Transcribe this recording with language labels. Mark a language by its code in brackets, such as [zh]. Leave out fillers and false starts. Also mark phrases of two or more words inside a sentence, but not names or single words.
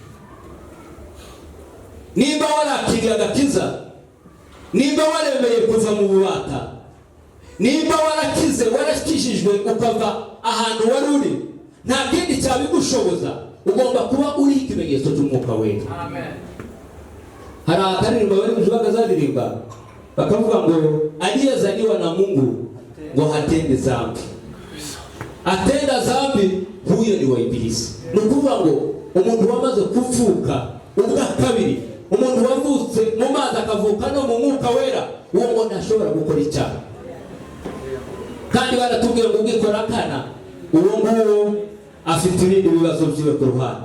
[rw] Nimba warakiriye agakiza, nimba waremeye kuva mu bubata, nimba warakize, warakishijwe ukava ahantu wari uri, nta kindi cyabigushoboza, ugomba kuba uri ikimenyetso cy'Umwuka Wera. Amen. Hari akaririmba bari kujubaga zaririmba bakavuga ngo [sw] aliyezaliwa na Mungu [rw] ngo [sw] hatende dhambi, atenda dhambi huyo ni wa Ibilisi. [rw] Ni ukuvuga ngo umuntu wamaze kuvuka ubwa kabiri, umuntu wavutse mu mazi akavuka no mu Mwuka Wera, uwo ngo ntashobora gukora icyaha. Kandi baratubwiye ngo ubwikora kana uwo nguwo afite ibindi bibazo byiwe ku ruhande.